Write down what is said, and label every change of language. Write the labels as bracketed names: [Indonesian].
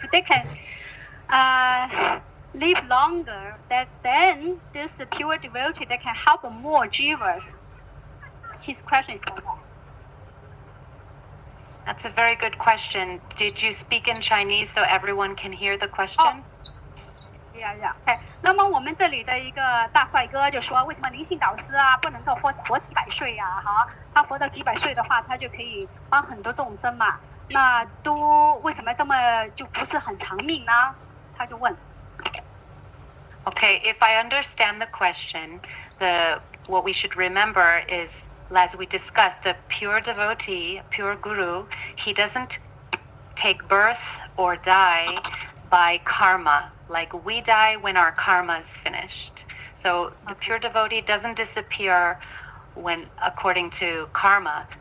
[English] If they can live longer, then this pure devotee they can help more jivas. His question is like that. That's a very good question. Did you speak in Chinese so everyone can hear the question? Yeah. [Chinese] 那么我们这里的一个大帅哥就说，为什么灵性导师啊不能够活几百岁呀？他活到几百岁的话，他就可以帮很多众生嘛。那为什么这么就不是很长命呢？他就问。 [English] Okay, if I understand the question, what we should remember is, as we discussed, the pure devotee, pure guru, he doesn't take birth or die by karma. Like we die when our karma is finished. So the pure devotee doesn't disappear according to karma.